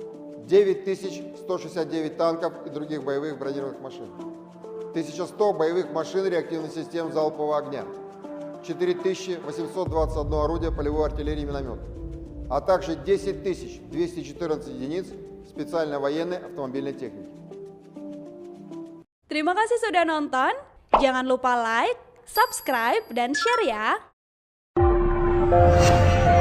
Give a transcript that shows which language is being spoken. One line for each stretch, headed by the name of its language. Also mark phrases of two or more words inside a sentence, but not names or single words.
Russian: 9169 танков и других боевых бронированных машин, 1100 боевых машин реактивных систем залпового огня, 4821 орудие полевой артиллерии и миномет, а также 10214 единиц специальной военной автомобильной техники.
Indonesian: Terima kasih sudah nonton. Jangan lupa like, subscribe, dan share ya.